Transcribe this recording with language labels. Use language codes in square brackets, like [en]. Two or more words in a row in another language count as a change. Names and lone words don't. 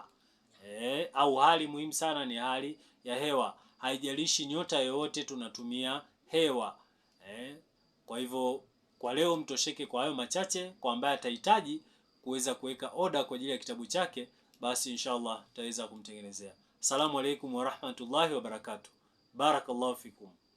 [sw] Au hali muhimu sana ni hali ya hewa. Haijalishi nyota yoyote, tunatumia hewa. Kwa hivyo kwa leo mtosheke kwa hayo machache. Kwa ambaye atahitaji kuweza kuweka order kwa ajili ya kitabu chake, basi inshallah tutaweza kumtengenezea. [ar] السلام عليكم ورحمة الله وبركاته. بارك الله فيكم.